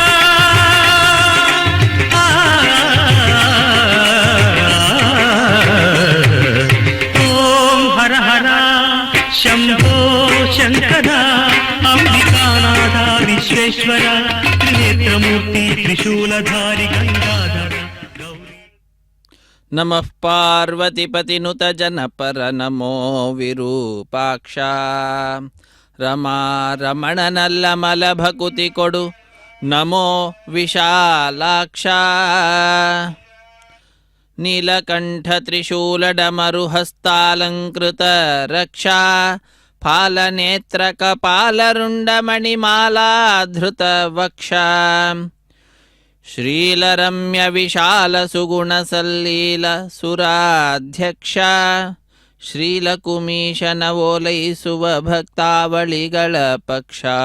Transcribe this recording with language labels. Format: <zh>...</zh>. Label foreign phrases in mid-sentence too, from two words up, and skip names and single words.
<te>ఓం హర హర శంభో శంకర అంబికానాథ విశ్వేశ్వర త్రినేత్రమూర్తి త్రిశూలధారి గంగాధర గౌరీ.</te> <kn>ನಮಃ ಪಾರ್ವತಿಪತಿನುತ ಜನಪರ ನಮೋ ವಿರೂಪಾಕ್ಷ ರಮಾ ರಮಣನಲ್ಲ ಮಲಭಕುತಿ ಕೊಡು ನಮೋ ವಿಶಾಲಾಕ್ಷ ನೀಲಕಂಠ ತ್ರಿಶೂಲಡಮರು ಹಸ್ತಾಲಂಕೃತ ರಕ್ಷಾ ಫಾಲನೇತ್ರ ಕಪಾಲರುಂಡ ಮಣಿಮಾಲಾಧೃತ ವಕ್ಷ ಶ್ರೀಲರಮ್ಯ ವಿಶಾಲ ಸುಗುಣ ಸಲ್ಲೀಲ ಸುರಾಧ್ಯಕ್ಷ ಶ್ರೀಲಕುಮೀಶನ ಓಲೈಸುವ ಭಕ್ತಾವಳಿಗಳ ಪಕ್ಷ.</kn>